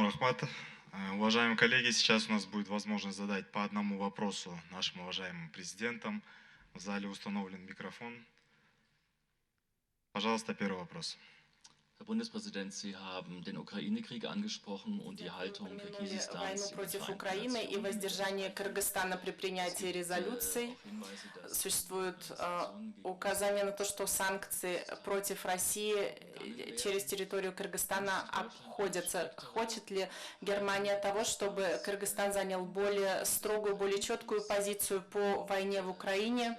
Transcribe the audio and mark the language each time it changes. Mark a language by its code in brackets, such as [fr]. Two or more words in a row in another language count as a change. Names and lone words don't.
[ru] Ахмат. Уважаемые коллеги, сейчас у нас будет возможность задать по одному вопросу нашим уважаемым президентам. В зале установлен микрофон. Пожалуйста, первый вопрос. [de] Herr Bundespräsident, Sie haben den Ukraine-Krieg angesprochen und die Haltung Kirgisistans im [ru] против [de] Vereinten [ru] Украины и [de] Nationen. [ru] воздержание Кыргызстана при принятии резолюций. Существует указание на то, что санкции против России через территорию Кыргызстана обходятся. Хочет ли Германия того, чтобы Кыргызстан занял более строгую, более четкую позицию по войне в Украине?